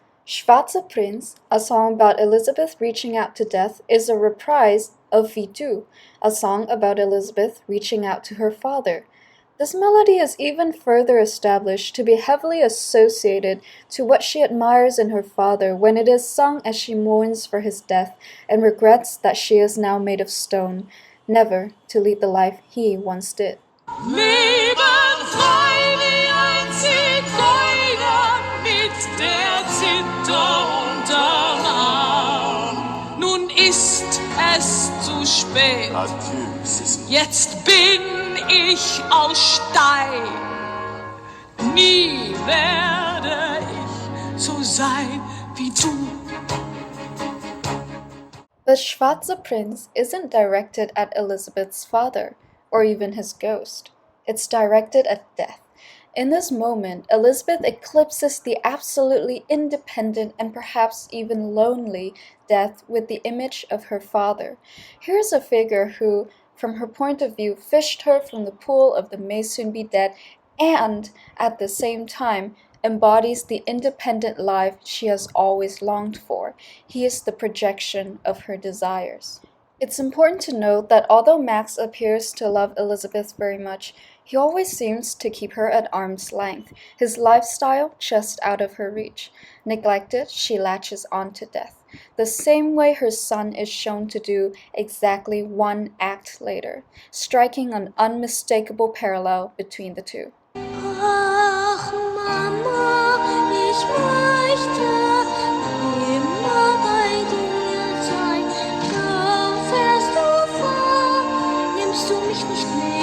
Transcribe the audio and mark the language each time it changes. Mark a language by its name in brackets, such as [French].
[English] Schwarzer Prinz, a song about Elisabeth reaching out to death, is a reprise of V2, a song about Elisabeth reaching out to her father. This melody is even further established to be heavily associated to what she admires in her father when it is sung as she mourns for his death and regrets that she is now made of stone, never to lead the life he once did. [German] Leben frei wie ein Zigeuner mit der Zither unterm Arm. Nun ist es zu spät. Adieu, Sissi. Jetzt bin ich aus Stein. Nie werde ich so sein wie du. [English] But Schwarzer Prinz isn't directed at Elisabeth's father, or even his ghost. It's directed at death. In this moment, Elisabeth eclipses the absolutely independent and perhaps even lonely death with the image of her father. Here's a figure who, from her point of view, fished her from the pool of the may soon be dead and, at the same time, embodies the independent life she has always longed for. He is the projection of her desires. It's important to note that although Max appears to love Elisabeth very much, he always seems to keep her at arm's length, his lifestyle just out of her reach. Neglected, she latches on to death, the same way her son is shown to do exactly one act later, striking an unmistakable parallel between the two. [German] Ach, Mama, ich möchte immer bei dir sein. Da fährst du fort, nimmst du mich nicht mit.